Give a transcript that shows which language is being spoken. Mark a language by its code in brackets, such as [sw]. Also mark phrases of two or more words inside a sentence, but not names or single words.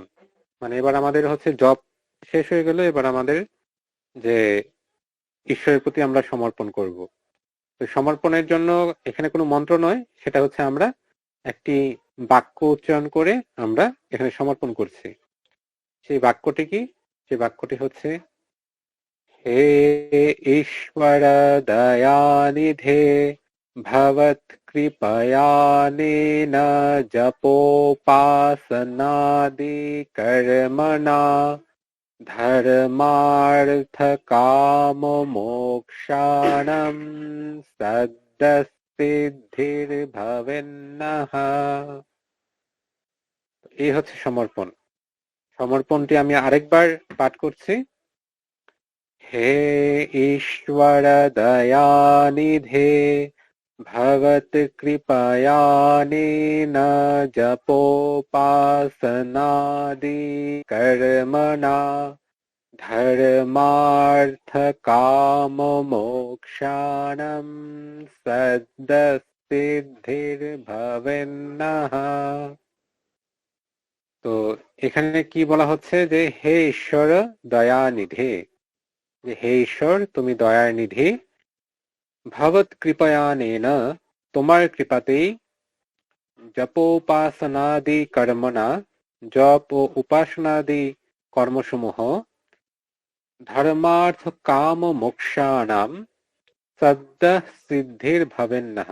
[bn] মানে এবার আমাদের হচ্ছে জপ শেষ হয়ে গেল, এবার আমাদের যে ঈশ্বরের প্রতি আমরা সমর্পণ করব। তো সমর্পণের জন্য এখানে কোনো মন্ত্র নয়, সেটা হচ্ছে আমরা একটি বাক্য উচ্চারণ করে আমরা এখানে সমর্পণ করছি। সেই বাক্যটি কি? সেই বাক্যটি হচ্ছে [sa] হে ঈশ্বর দয়ানিধে ভবৎ কৃপয়ানেন জপোপাসনাদি কর্মণা ধর্মার্থ কাম মোক্ষাণম সদ্যসিদ্ধির ভবেন্নঃ। [bn] এই হচ্ছে সমর্পণ। সমর্পণটি আমি আরেকবার পাঠ করছি। [sa] হে ঈশ্বর দয়ানিধে ভবৎ কৃপয়ানেন জপোপাসনাদি কর্মণা ধর্মার্থ কাম মোক্ষাণম সদ্যসিদ্ধির ভবেন্নঃ। [bn] তো এখানে কি বলা হচ্ছে? যে [sa] হে ঈশ্বর দয়ানিধে, [bn] যে হে ঈশ্বর তুমি দয়ার নিধি, [sa] ভবৎ কৃপয়ানেন [bn] তোমার কৃপাতেই, [sa] জপোপাসনাদি কর্মণা [bn] জপ ও উপাসনাদি কর্মসমূহ, [sa] ধর্মার্থ কাম মোক্ষাণাম সদ্যঃ সিদ্ধির ভবেন্নঃ।